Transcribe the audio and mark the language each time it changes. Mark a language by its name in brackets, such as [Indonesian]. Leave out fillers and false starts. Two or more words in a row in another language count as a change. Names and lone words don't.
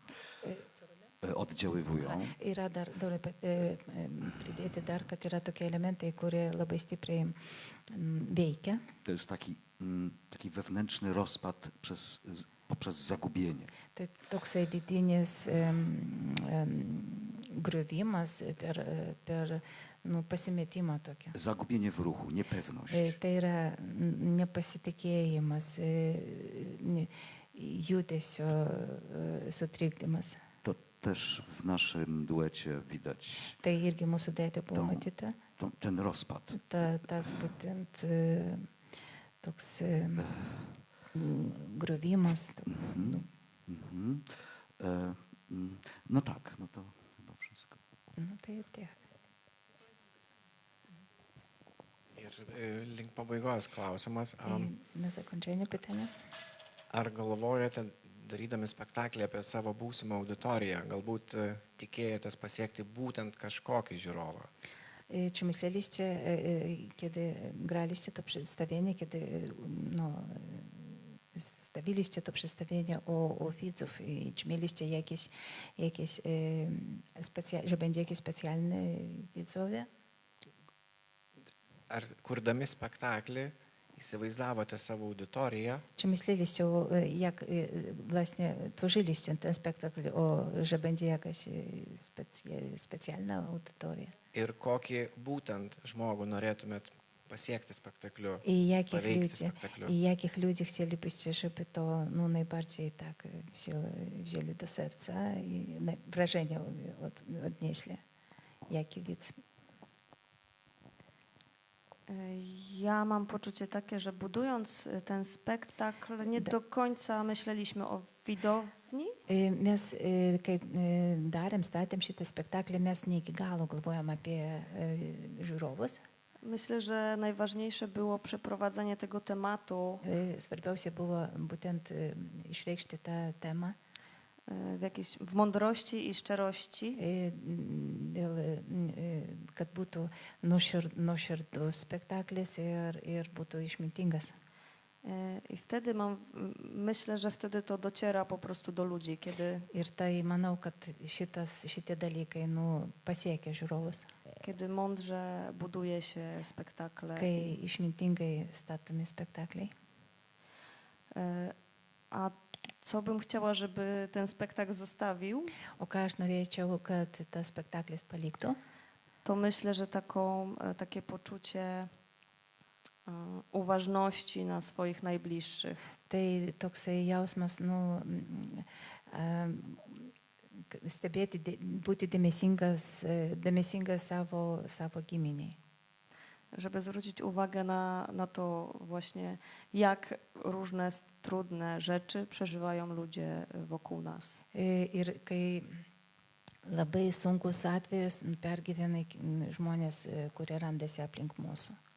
[Lithuanian] Yra dar noriu pridėti dar, kad yra tokie elementai, kurie labai stipriai veikia. [Polish] To jest taki wewnętrzny rozpad poprzez zagubienie. [Lithuanian] Tai toksai vidinis griovimas per pasimetimą tokį. [Polish] Zagubienie w ruchu, niepewność. [Lithuanian] Tai yra nepasitikėjimas, judesio sutrikdymas. [Polish] To też w naszym duecie widać [Lithuanian] Tai irgi mūsų duete buvo matyta. [Polish] ten rozpad. [Lithuanian] Tas būtent toks griovimas. Mhm. [Polish] No tak, no to chyba wszystko. [Lithuanian] Nu, tai tiek. Ir link pabaigos klausimas. [Polish] I na zakończenie pytania. [Lithuanian] Ar galvojate, darydami spektaklį apie savo būsimą auditoriją, galbūt tikėjotės pasiekti būtent kažkokį žiūrovą? [Polish] Czy myśleliście, kiedy graliście to przedstawienie, kiedy no, stawiliście to przedstawienie o widzów i czy mieliście jakieś że będzie jakieś specjalne widzowie? [Lithuanian] Ar kurdami spektaklį įsivaizdavote savo auditoriją? [Polish] Czy myśleliście, jak właśnie tworzyliście ten spektakl, że będzie jakaś specjalna audytoria? [Lithuanian] Ir kokį būtent žmogų norėtumėt pasiekti spektakliu? [Polish] I jakich ludzi chcielibyście, żeby to no, najbardziej tak wzięli do serca i wrażenie odnieśli? Jaki widz? Ja mam poczucie takie, że budując ten spektakl nie do końca myśleliśmy o widowni. [Lithuanian] Mes, kai statėm šitą spektaklį, mes ne iki galo galvojam apie žiūrovus. [Polish] Myślę, że najważniejsze było przeprowadzenie tego tematu [Lithuanian] Svarbiausia buvo būtent išreikšti tą temą [Polish] w mądrości i szczerości. [Lithuanian] Kad būtų nuoširdus spektaklis ir būtų išmintingas. [Polish] I wtedy myślę, że wtedy to dociera po prostu do ludzi, kiedy... [Lithuanian] Ir tai manau, kad šitie dalykai pasiekia žiūrovus. [Polish] Kiedy mądrze buduje się spektakle. [Lithuanian] Kai išmintingai statomi spektakliai. [Polish] A co bym chciała, żeby ten spektakl zostawił? [Lithuanian] O ką aš norėčiau, kad tas spektaklis paliktų? [Polish] To myślę, że takie poczucie uważności na swoich najbliższych. [Lithuanian] Tai toksai jausmas, stebėti, būti dėmesingas savo giminiai. [Polish] Żeby zwrócić uwagę na to właśnie, jak różne trudne rzeczy przeżywają ludzie wokół nas. [Lithuanian] Ir kai Labai sunkus atvejus pergyvena žmonės, kurie randasi aplink mūsų.